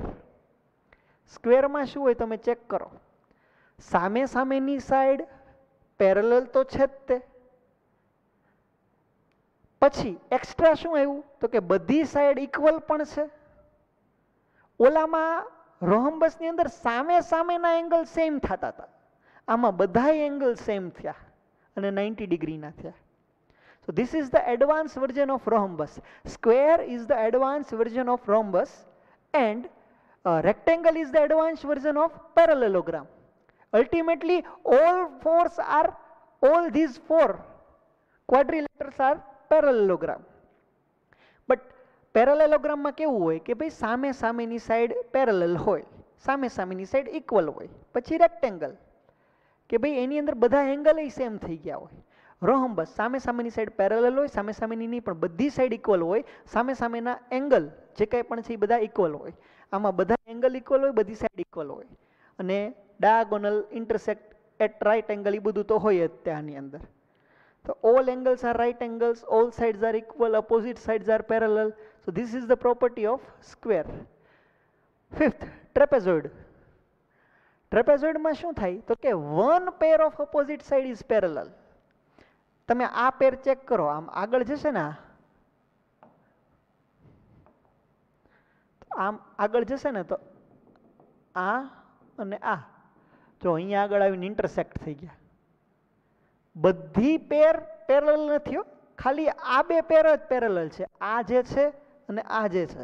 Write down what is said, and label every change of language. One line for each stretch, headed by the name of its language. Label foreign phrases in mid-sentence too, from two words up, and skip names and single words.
Gujarati: સ્ક્વેરમાં શું હોય તમે ચેક કરો, સામે સામેની
English: side parallel
Gujarati: તો છે જ તે, પછી એક્સ્ટ્રા શું આવ્યું તો કે બધી
English: side equal
Gujarati: પણ છે. ઓલામાં રોહમ્બસની અંદર સામે સામેના
English: angle same
Gujarati: થતા હતા, આમાં બધા એંગલ સેમ થયા અને 90 ડિગ્રીના થયા.
English: So this is the advanced version of rhombus. Square is the advanced version of rhombus and rectangle is the advanced version of parallelogram. Ultimately all these four quadrilaterals are parallelogram. But parallelogram
Gujarati: માં કેવું હોય કે ભાઈ સામે સામેની
English: side parallel
Gujarati: હોય, સામે સામેની
English: side equal
Gujarati: હોય. પછી રેક્ટેંગલ કે ભાઈ એની અંદર બધા
English: angle same
Gujarati: થઈ ગયા હોય. રોહમ્બસ સામે સામેની
English: side parallel
Gujarati: હોય, સામે સામેની નહીં પણ બધી
English: side equal
Gujarati: હોય, સામે સામેના એંગલ જે કંઈ પણ છે એ બધા ઇક્વલ હોય. આમાં બધા
English: angle equal
Gujarati: હોય, બધી
English: side equal
Gujarati: હોય અને
English: diagonal intersect at right angle
Gujarati: એ બધું તો હોય જ ત્યાંની અંદર.
English: So all angles are right angles, all sides are equal, opposite sides are parallel. So this is the property of square. Fifth, trapezoid. Trapezoid
Gujarati: માં શું થાય તો કે
English: one pair of opposite side is parallel.
Gujarati: તમે આ પેર ચેક કરો, આમ આગળ જશે ને, આમ આગળ જશે ને તો આ અને આ જો અહીંયા આગળ આવીને ઇન્ટરસેક્ટ થઈ ગયા. બધી
English: pair parallel
Gujarati: નથી, ખાલી આ બે પેર જ પેરેલલ છે, આ જે છે અને આ જે છે.